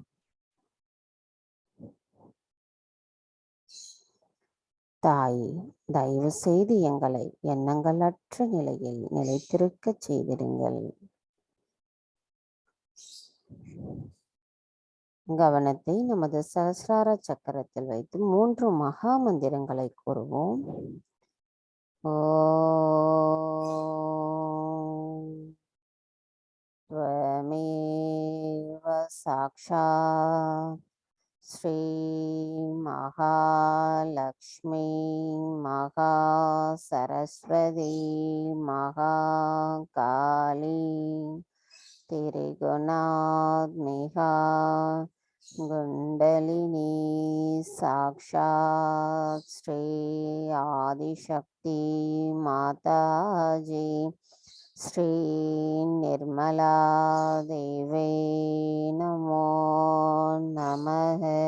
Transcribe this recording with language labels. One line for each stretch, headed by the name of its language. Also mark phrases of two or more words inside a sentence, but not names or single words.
Tamil: தாய், தயவு செய்து எங்களை எண்ணங்களற்ற நிலையில் நிலைத்திருக்க செய்திடுங்கள். கவனத்தை நமது சஹஸ்ரார சக்கரத்தில் வைத்து 3 மகா மந்திரங்களை கூறுவோம்.
Sanskrit: त्वमेव साक्षात् श्री महालक्ष्मी महासरस्वती महाकाली त्रिगुणात्मिका कुंडलिनी साक्षात् श्री आदिशक्ति माताजी श्री निर्मला देवे नमो नमः।